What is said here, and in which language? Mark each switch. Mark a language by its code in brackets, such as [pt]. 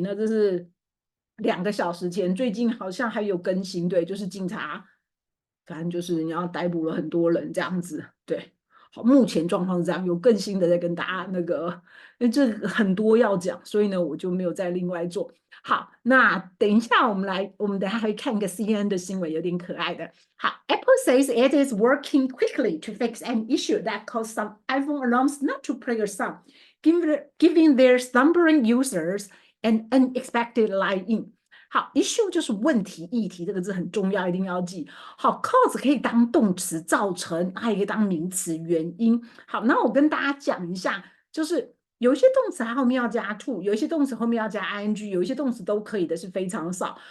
[zh] 那这是2个小时前，最近好像还有更新，对，就是警察，反正就是你要逮捕了很多人这样子，对。好，目前状况是这样，有更新的再跟大家那个，因为这很多要讲，所以呢我就没有再另外做。好，那等一下我们等一下会看一个 CNN 的新闻，有点可爱的。 [en] 好，Apple says it is working quickly to fix an issue that caused some iPhone alarms not to play a song, giving their slumbering users an unexpected light in。 [zh] 好，issue 就是问题、议题，这个字很重要，一定要记。好，cause 可以当动词，造成，还可以当名词，原因。好，那我跟大家讲一下，就是有一些动词它后面要加 to， 有一些动词后面要加 ing， 有一些动词都可以的，是非常少。